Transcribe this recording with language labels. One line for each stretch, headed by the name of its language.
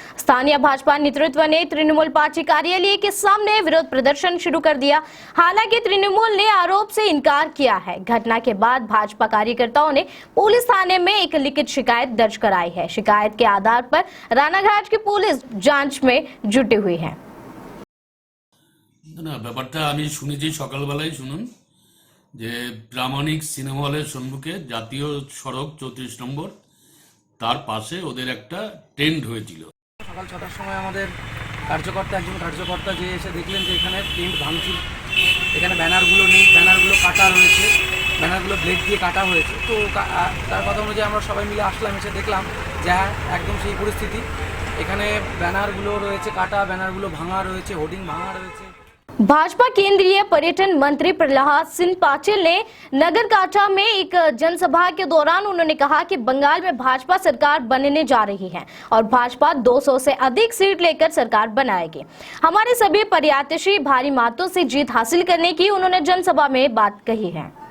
Hindi: स्थानीय भाजपा नेतृत्व ने तृणमूल पार्टी कार्यालय के सामने विरोध प्रदर्शन शुरू कर दिया। हालांकि तृणमूल ने आरोप से इनकार किया है। घटना के बाद भाजपा कार्यकर्ताओं ने पुलिस थाने में एक लिखित शिकायत दर्ज कराई है। शिकायत के आधार पर रानाघाट की पुलिस जांच में जुटी हुई है।
Bangla: না ব্যাপারটা আমি শুনেছি সকালবেলায় শুনুন যে প্রামাণিক সিনেমা হলের সম্মুখে জাতীয় সড়ক 34 নম্বর তার পাশে ওদের একটা টেন্ট হয়েছিল। সকাল 6টার সময় আমাদের একজন কার্যকর্তা যে এসে দেখলেন যে এখানে টেন্ট ভাঙচুর, এখানে ব্যানারগুলো নেই, ব্যানারগুলো কাটা রয়েছে, ব্যানারগুলো ব্লেড দিয়ে কাটা হয়েছে। তো তার কথা অনুযায়ী আমরা সবাই মিলে আসলাম, এসে দেখলাম যে একদম সেই পরিস্থিতি। এখানে ব্যানারগুলো রয়েছে কাটা, ব্যানারগুলো ভাঙা রয়েছে, হোর্ডিং ভাঙা রয়েছে।
Hindi: भाजपा केंद्रीय पर्यटन मंत्री प्रहलाद सिंह पाटिल ने नगर काटा में एक जनसभा के दौरान उन्होंने कहा कि बंगाल में भाजपा सरकार बनने जा रही है और भाजपा 200 से अधिक सीट लेकर सरकार बनाएगी। हमारे सभी प्रत्याशी भारी मतों से जीत हासिल करने की उन्होंने जनसभा में बात कही है।